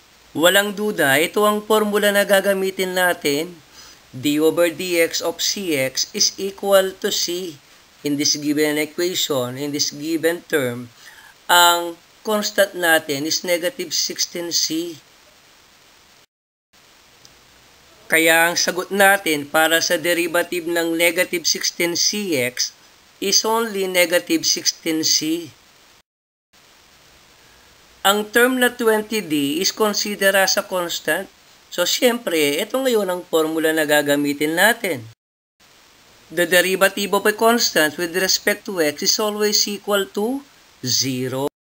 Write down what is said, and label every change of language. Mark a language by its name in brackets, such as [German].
[Filipino] Walang duda, ito ang formula na gagamitin natin. [English] d over dx of cx is equal to c. In this given equation, in this given term, [Filipino] ang constant natin [English] is negative 16c. [Filipino] Kaya ang sagot natin para sa derivative ng negative 16cx [English] is only negative 16c. Ang term na 20d is considered as a constant. [Filipino] So, syempre, ito ngayon ang formula na gagamitin natin. [English] The derivative of a constant with respect to x is always equal to 0.